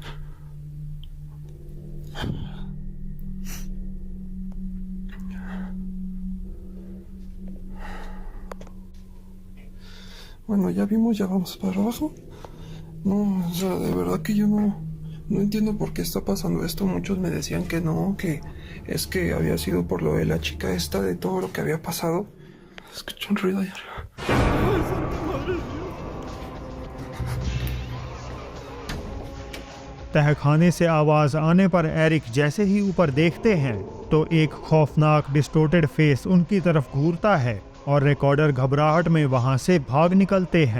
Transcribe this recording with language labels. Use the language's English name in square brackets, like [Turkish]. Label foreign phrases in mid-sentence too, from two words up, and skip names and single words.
[Spanish] Bueno, ya vimos, ya vamos para abajo. No, o sea, de verdad que yo no entiendo por qué está pasando esto. Muchos me decían que no, que es que había sido por lo de la chica esta, de todo lo que había pasado. Escucho un ruido allá arriba. ¡Ay, santa madre! [Hindi] तहखाने से आवाज आने पर एरिक जैसे ही ऊपर देखते हैं तो एक खौफनाक [English] distorted face [Hindi] उनकी तरफ घूरता है और रिकॉर्डर घबराहट में वहां से भाग निकलते हैं।